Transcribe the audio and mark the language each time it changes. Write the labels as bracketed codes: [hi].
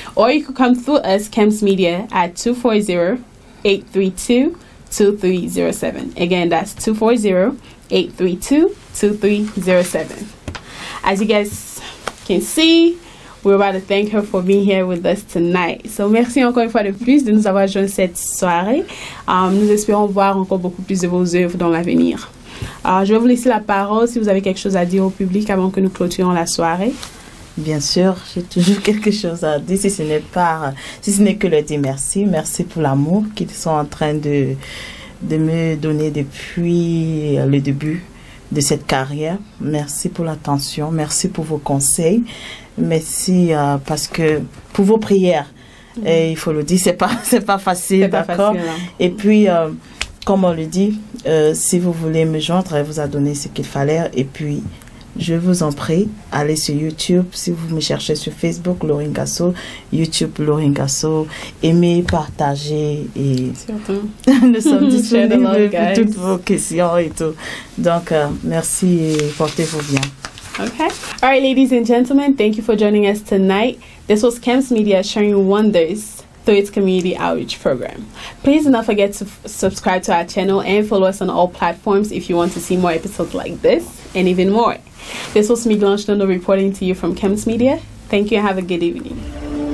[en] Or you could come through us, Kems Media, at 240-832-2307. Again, that's 240-832-2307. As you guys can see, we're about to thank her for being here with us tonight. [fr] So merci encore une fois de plus de nous avoir joints cette soirée. Nous espérons voir encore beaucoup plus de vos œuvres dans l'avenir. Je vais vous laisser la parole si vous avez quelque chose à dire au public avant que nous clôturions la soirée. Bien sûr, j'ai toujours quelque chose à dire, si ce n'est que le dire merci. Merci pour l'amour qu'ils sont en train de me donner depuis le début de cette carrière. Merci pour l'attention, merci pour vos conseils, merci parce que pour vos prières. Et il faut le dire, c'est pas facile, d'accord. Et puis, comme on le dit, si vous voulez me joindre, elle vous a donné ce qu'il fallait. Et puis, je vous en prie, allez sur YouTube. Si vous me cherchez sur Facebook, Lori Ngasso, YouTube, Lori Ngasso, aimez, partagez et nous sommes disponibles pour toutes vos questions et tout. Donc, merci et portez-vous bien. [en] Okay. All right, ladies and gentlemen, thank you for joining us tonight. This was Kems Media sharing wonders through its community outreach program. Please do not forget to subscribe to our channel and follow us on all platforms if you want to see more episodes like this and even more. This was me, Blanche Nono, reporting to you from Kems Media. Thank you and have a good evening.